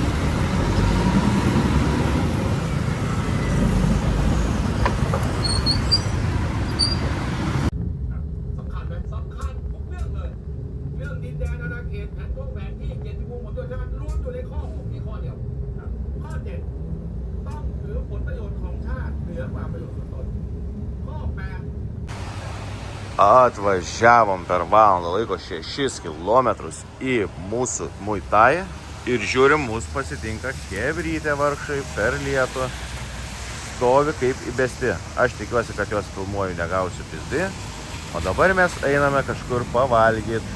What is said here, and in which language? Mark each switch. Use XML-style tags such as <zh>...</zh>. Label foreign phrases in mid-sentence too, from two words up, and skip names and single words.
<th>สำคัญทุกเรื่องเลย เรื่องดินแดนอาณาเขตแผนวงแหวนที่เกียรติภูมิหมดด้วยใช่ไหมล้วนอยู่ในข้อ6มีข้อเดียวข้อ7ต้องถือผลประโยชน์ของชาติเหนือกว่าประโยชน์ส่วนตนข้อ8</th> <lt>Atvažiavom per valandą laiko 6 kilometrus į mūsų Muay Thai ir žiūrim, mūsų pasitinka chebrytė vargšai per lietų. Stovi kaip įbesti. Aš tikiuosi, kad juos filmuoju, negausiu pizdi. O dabar mes einame kažkur pavalgyti.</lt>